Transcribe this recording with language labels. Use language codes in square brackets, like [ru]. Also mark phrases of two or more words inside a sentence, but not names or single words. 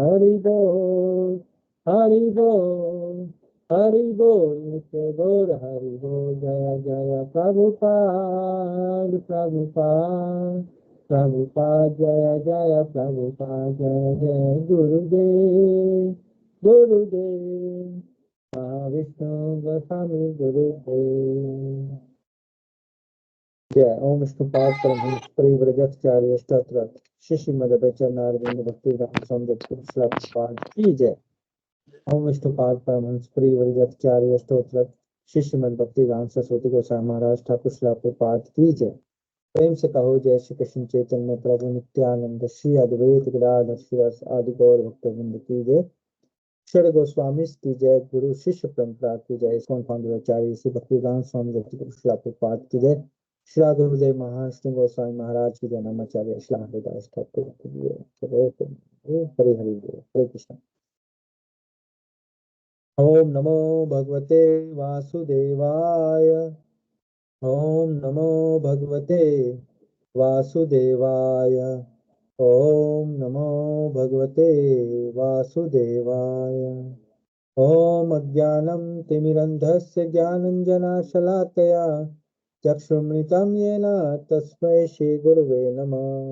[hi] हरि बोल नित्य गौर हरि बोल जय जय प्रभुपाद जय जय प्रभुपाद जय जय गुरुदेव विष्णु गोस्वामी गुरुदेव जय ओम विष्णुपाद परमहंस परिव्रजकाचार्य स्तोत्र शिष्य मदभचरणारविंद भक्ति राम स्वामी प्रभुपाद की जय ओम विष्णुपाद परमहंस परिव्रजकाचार्य स्तोत्र शिष्य मद भक्ति राम सरस्वती गोस्वामी महाराज ठाकुर श्री प्रभुपाद की जय प्रेम से कहो जय श्री कृष्ण चैतन्य प्रभु नित्यानंद श्री अद्वैत गदाधर श्रीवास आदि गौर भक्तवृंद की जय षड गोस्वामी की जय गुरु शिष्य परंपरा की जय इसकोन फाउंडर आचार्य श्री भक्तिवेदांत स्वामी श्री प्रभुपाद की जय श्री गुरुदेव महाराष्ट्र गोस्वामी महाराज की जय नमाचार्य श्री हरिदास ठाकुर की जय हरे हरे कृष्ण [sa] ओम नमो भगवते वासुदेवाय ओम नमो भगवते वासुदेवाय ओम नमो भगवते वासुदेवाय ओम अज्ञानं तिमिरन्धस्य ज्ञानञ्जनशलाकया चक्षुर्मृतं येन तस्मै श्रीगुरवे नमः